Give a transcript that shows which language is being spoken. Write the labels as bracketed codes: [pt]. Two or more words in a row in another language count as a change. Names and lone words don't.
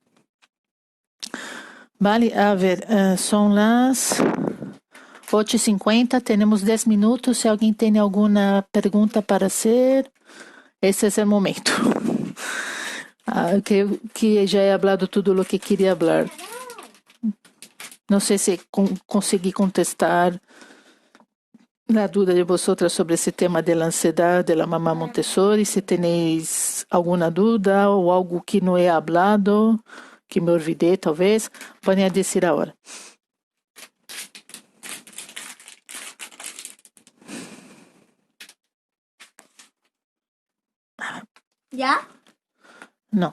[es] Vale, a ver, son las 8:50, tenemos 10 minutos. Si alguien tiene alguna pregunta para hacer, ese es el momento. [pt] Que já [es] he hablado [pt] tudo o que queria falar. Não sei se consegui contestar a dúvida de vosotras sobre esse tema da ansiedade de [es] la mamá [pt] Montessori. Se tenéis alguma dúvida ou algo que não [es] he hablado, [pt] que me olvidei talvez, podem dizer agora. [es] ¿Ya? [pt] Não.